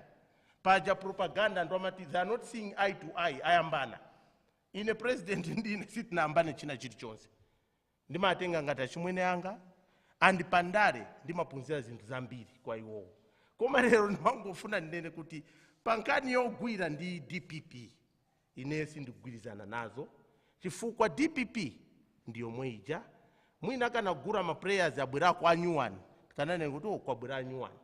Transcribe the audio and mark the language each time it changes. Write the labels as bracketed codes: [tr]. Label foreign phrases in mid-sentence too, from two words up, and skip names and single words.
[ny] Paja propaganda ndo amati, [en] they are not seeing eye to eye, [ny] ayambana. Ine president ndine sitina ambane china chilichonse. Ndima atenga ngata chimwene anga, andi pandale ndima punzira zinthu zambiri kwa iwowo. Koma lero ndimangofuna ndinene kuti pankani yogwira ndi DPP ine sindikugwirizana nazo, chifukwa DPP ndiyo mweija mwina kana kugura ma players abwera kwa anyuwani kanane kuti kwabwera anyuwani.